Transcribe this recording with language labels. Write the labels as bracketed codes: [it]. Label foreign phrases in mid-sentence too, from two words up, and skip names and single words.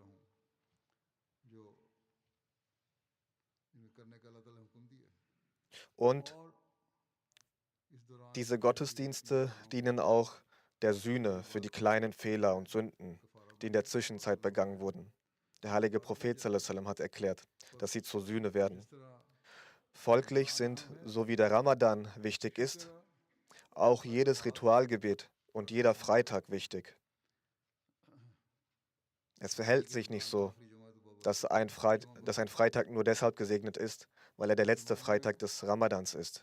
[de] Und diese Gottesdienste dienen auch der Sühne für die kleinen Fehler und Sünden, die in der Zwischenzeit begangen wurden. Der heilige Prophet [ar] صلى الله عليه وسلم [de] hat erklärt, dass sie zur Sühne werden. Folglich sind, so wie der Ramadan wichtig ist, auch jedes Ritualgebet und jeder Freitag wichtig. Es verhält sich nicht so, dass ein Freitag nur deshalb gesegnet ist, weil er der letzte Freitag des Ramadans ist.